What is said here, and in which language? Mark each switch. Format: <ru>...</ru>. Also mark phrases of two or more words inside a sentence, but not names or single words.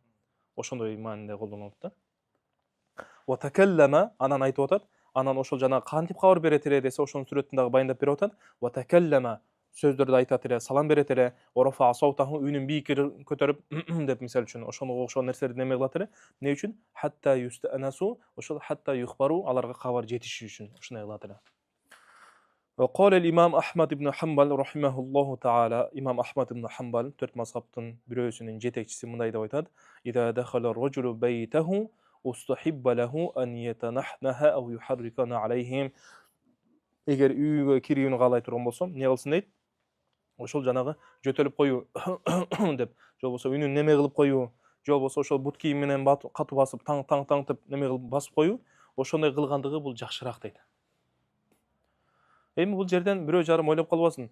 <ky>Ошондой мааниде колдонулат да.</ky> <ar>وتكلم,</ar> <ky>анан айтып атат, анан ошол жана кантип кабар берет эле десе, ошонун сүрөтүн дагы байындап берип атат.</ky> <ar>وتكلم,</ar> <ky>сөздөрдү айтат эле, салам берет эле,</ky> <ar>ورفع صوته,</ar> <ky>үнүн бийик көтөрүп деп мисалы үчүн ошонго окшогон нерселерди неме кылат эле. Эмне үчүн?</ky> <ar>حتى يستأنسوا,</ar> <ky>ошол</ky> <ar>حتى يخبروا,</ar> <ky>аларга кабар жетиши үчүн ушундай кылат эле.</ky> <ar>وقال الإمام أحمد بن حنبل رحمه الله تعالى, إمام أحمد بن حنبل</ar> <ky>төрт мазхабтын бирөөсүнүн жетекчиси мындай деп айтат:</ky> <ar>إذا دخل الرجل بيته استحب له أن يتنحنح أو يحركن عليهم.</ar> <ky>Эгер үйгө кирүүнү каалай турган болсо, эмне кылсын дейт? Ошол жанагы жөтөлүп коюу деп, же болбосо үнүн неме кылып коюу, же болбосо ошол бут кийим менен катуу басып таң деп неме кылып басып коюу, ошондой кылгандыгы бул жакшыраак дейт. Эми бул жерден бирөө жарым ойлоп калбасын.</ky>